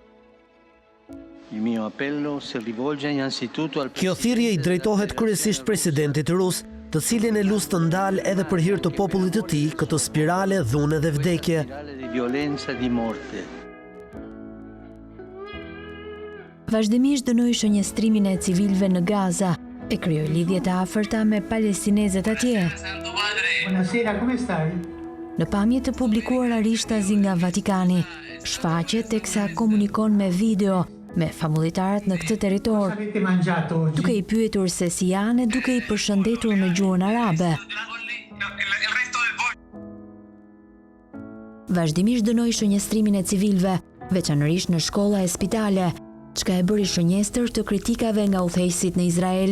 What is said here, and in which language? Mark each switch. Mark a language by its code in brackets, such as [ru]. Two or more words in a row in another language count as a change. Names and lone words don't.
[sq] Kjo thirrje i drejtohet kryesisht presidentit rus, të cilin e lus të ndalë edhe për hir të popullit të tij këtë spirale dhune dhe vdekje. Vazhdimisht dënoi shënjestrimin e civilëve në Gaza, e krijoi lidhje të afërta me palestinezët atje. [it] Buonasera, come stai? [sq] Në pamje të publikuara rishtazi nga Vatikani, shfaqet teksa komunikon me video me famullitarët në këtë territor, [it] Avete mangiato oggi? [sq] duke i pyetur se si janë e duke i përshëndetur në gjuhën arabe. Vazhdimisht dënoi shënjestrimin e civilëve, veçanërisht në shkolla e spitale, çka e bëri shënjestër të kritikave nga udhëheqësit në Izrael.